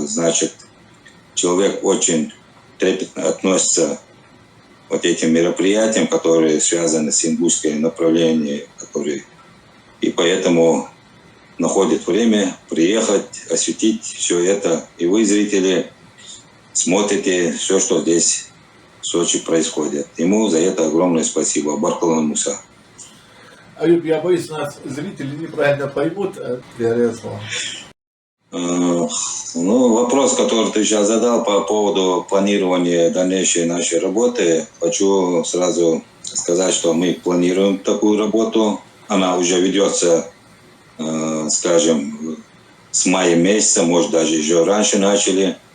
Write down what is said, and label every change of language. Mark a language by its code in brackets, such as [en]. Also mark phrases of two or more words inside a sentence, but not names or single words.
[ru] Значит, человек очень трепетно относится к этим мероприятиям, которые связаны с ингушской направлением, и поэтому находит время приехать, осветить все это. И вы, зрители, смотрите все, что здесь в Сочи происходят. Ему за это огромное спасибо. Баркалан Муса. Аюб, я боюсь, нас зрители неправильно поймут, говоря слово. Ну, вопрос, который ты сейчас задал по поводу планирования дальнейшей нашей работы, хочу сразу сказать, что мы планируем такую работу. Она уже ведется, скажем, с мая месяца, может, даже еще раньше начали.